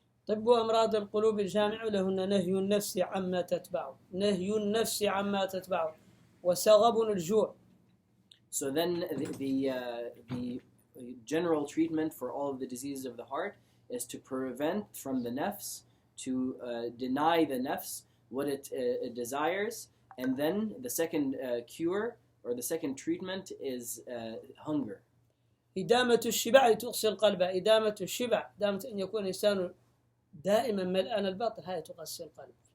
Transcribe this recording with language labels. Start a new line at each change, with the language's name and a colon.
Arabic: طب أمراض القلوب الجامع لهن نهي النفس عما تتبع، نهي النفس عما تتبع، وسغب الجوع.
English: So then the general treatment for all of the diseases of the heart is to prevent from the nafs, to deny the nafs what it desires, and then the second cure or the second treatment is hunger.
Arabic: إدامة الشبع تقسي القلب، إدامة الشبع، إدامة أن يكون الإنسان دائما ملآن البطن، هذه تقسي القلب.